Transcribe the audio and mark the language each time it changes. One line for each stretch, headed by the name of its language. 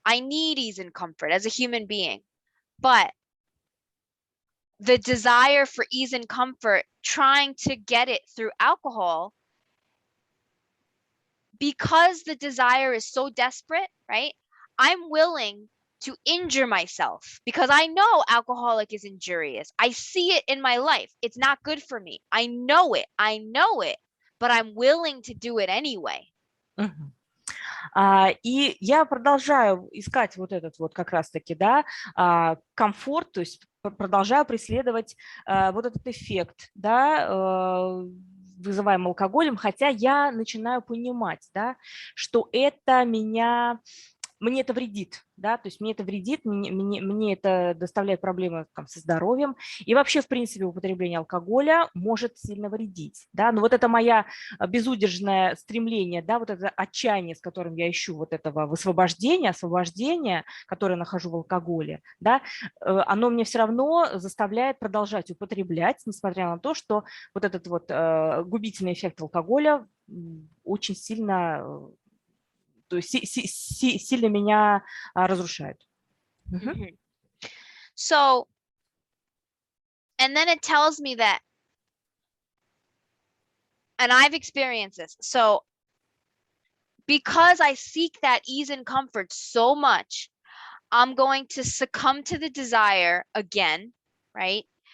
English: I need ease and comfort as a human being. But the desire for ease and comfort, trying to get it through alcohol, because the desire is so desperate, right? I'm willing to injure myself because I know alcoholic is injurious. I see it in my life. It's not good for me. I know it, but I'm willing to do it anyway. Мгм.
Russian: И я продолжаю искать вот этот вот как раз-таки, да, комфорт, то есть продолжаю преследовать вот этот эффект, да, вызываемый алкоголем, хотя я начинаю понимать, да, что это мне это вредит, да, то есть мне это вредит, мне это доставляет проблемы там, со здоровьем, и вообще, в принципе, употребление алкоголя может сильно вредить, да, но вот это мое безудержное стремление, да, вот это отчаяние, с которым я ищу вот этого высвобождения, освобождения, которое нахожу в алкоголе, да, оно мне все равно заставляет продолжать употреблять, несмотря на то, что вот этот вот губительный эффект алкоголя очень сильно то есть сильно меня разрушает. Мгм. Mm-hmm.
English: So, and then it tells me that, and I've experienced this. So, because I seek that ease and comfort so much, I'm going to succumb to the desire again, right?